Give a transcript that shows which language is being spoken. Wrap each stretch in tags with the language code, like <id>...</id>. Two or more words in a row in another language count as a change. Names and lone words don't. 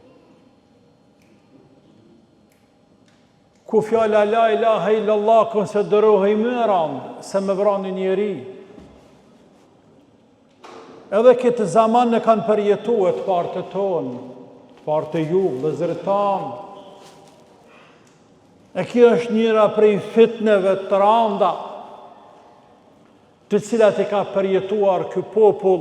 <sq>Ku fjala</sq> <ar>لا إله إلا الله</ar> <sq>konsiderohej më e rëndë se me vrani njeri. Edhe këtë zaman në kanë përjetuar të partë tonë, të partë ju, vëllezërit tanë. E kjo është njëra prej fitneve të rënda, të cilat e ka përjetuar ky popull.</sq>